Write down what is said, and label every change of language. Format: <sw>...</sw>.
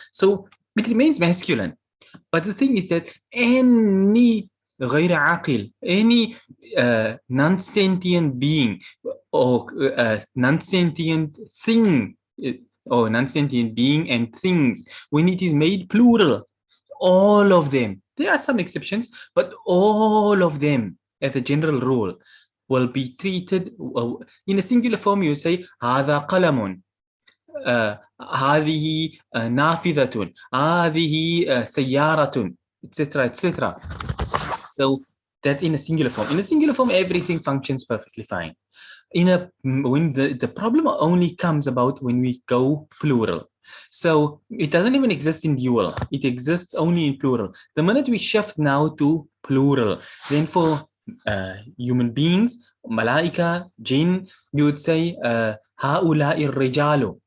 <en>So it remains masculine. But the thing is that any ghayr aqil, any non-sentient being or non-sentient thing, or non-sentient being and things, when it is made plural, all of them, there are some exceptions, but all of them, as a general rule, will be treated in a singular form. You say</en> <ar>هذا قلم, هذه نافذة, هذه سيارة,</ar> <en>etc., etc. So that's in a singular form. In a singular form, everything functions perfectly fine. When the problem only comes about when we go plural. So it doesn't even exist in dual. It exists only in plural. The minute we shift now to plural, then for human beings, malaika, jinn, you would say</en> <ar>هؤلاء الرجال.</ar>